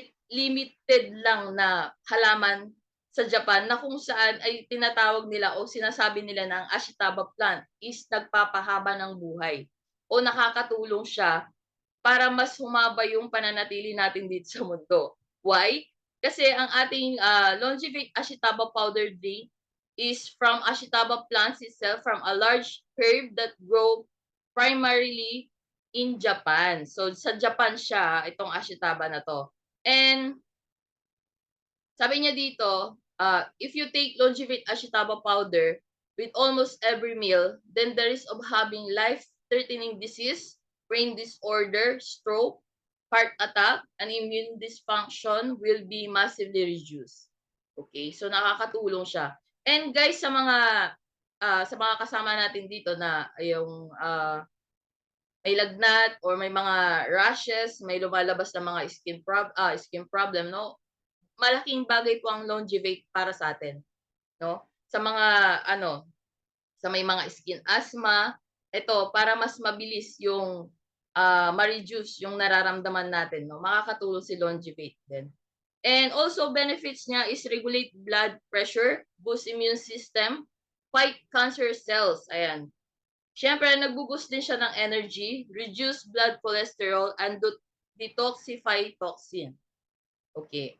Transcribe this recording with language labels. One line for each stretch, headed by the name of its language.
Filipino: Limited lang na halaman sa Japan na kung saan ay tinatawag nila o sinasabi nila na ang Ashitaba plant is nagpapahaba ng buhay o nakakatulong siya para mas humaba yung pananatili natin dito sa mundo.
English: Why?
Filipino: Kasi ang ating
English: Longevate Ashitaba powder drink is from Ashitaba plants itself from a large herb that grow primarily in Japan.
Filipino: So sa Japan siya itong Ashitaba na to. And sabi niya dito,
English: if you take Longevate Ashitaba powder with almost every meal, then the risk of having life-threatening disease, brain disorder, stroke, heart attack, and immune dysfunction will be massively reduced.
Filipino: Okay, so nakakatulong siya. And guys, sa mga kasama natin dito na yung may lagnat or may mga rashes, may lumalabas na mga skin problem, no? Malaking bagay po ang Longevate para sa atin, no? Sa mga sa may mga skin asthma, ito para mas mabilis yung ma-reduce yung nararamdaman natin, no? Makakatulong si Longevate din.
English: And also benefits niya is regulate blood pressure, boost immune system, fight cancer cells.
Filipino: Ayan. Siyempre, nagbo-boost din siya ng
English: energy, reduce blood cholesterol, and detoxify toxin. Okay.